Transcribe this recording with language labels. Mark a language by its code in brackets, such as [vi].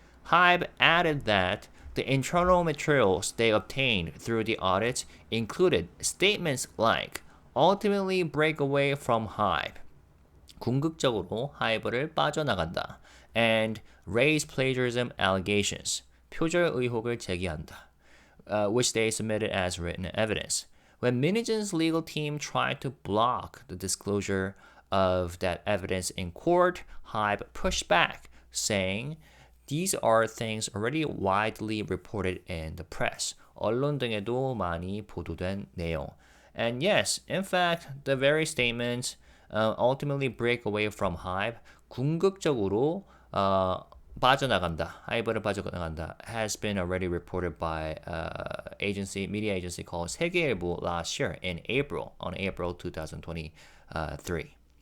[en] HYBE added that the internal materials they obtained through the audit included statements like ultimately break away from HYBE, [ko] 궁극적으로 HYBE를 빠져나간다, [en] and raise plagiarism allegations, [ko] 표절 의혹을 제기한다, [en] which they submitted as written evidence. When Min Hee-jin's legal team tried to block the disclosure of that evidence in court, HYBE pushed back, saying these are things already widely reported in the press. [ko] 언론 등에도 많이 보도된 내용. [en] And yes, in fact, the very statements ultimately break away from HYBE. [ko] 궁극적으로 빠져나간다, 하이브를 빠져나간다, [en] has been already reported by media agency called 세계일보 last year on April 2023.